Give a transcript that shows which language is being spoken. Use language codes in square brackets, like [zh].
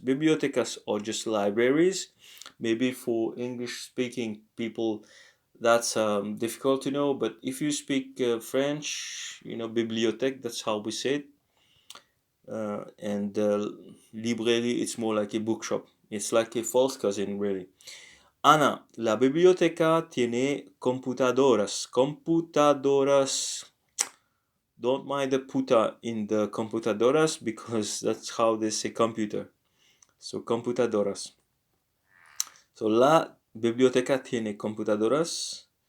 [en] Bibliotecas are just libraries. Maybe for English speaking people that's difficult to know, but if you speak French, bibliothèque, that's how we say it. And library, it's more like a bookshop. It's like a false cousin, really. [es] Ana, la biblioteca tiene computadoras. Computadoras. [en] Don't mind the puta in the computadoras because that's how they say computer. [es] So computadoras. So la biblioteca tiene computadoras.